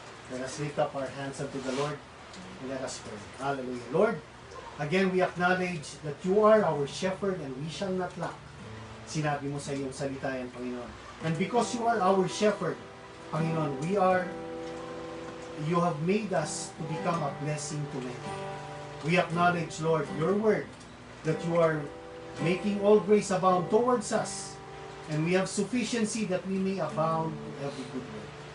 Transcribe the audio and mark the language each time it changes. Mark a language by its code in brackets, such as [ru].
[en] Let us lift up our hands unto the Lord and let us pray. Hallelujah. Lord, again, we acknowledge that you are our shepherd and we shall not lack. [tl] Sinabi mo sa iyong salita yan, Panginoon. [en] And because you are our shepherd, Panginoon, you have made us to become a blessing to many. We acknowledge, Lord, your word, that you are making all grace abound towards us, and we have sufficiency that we may abound in every good work.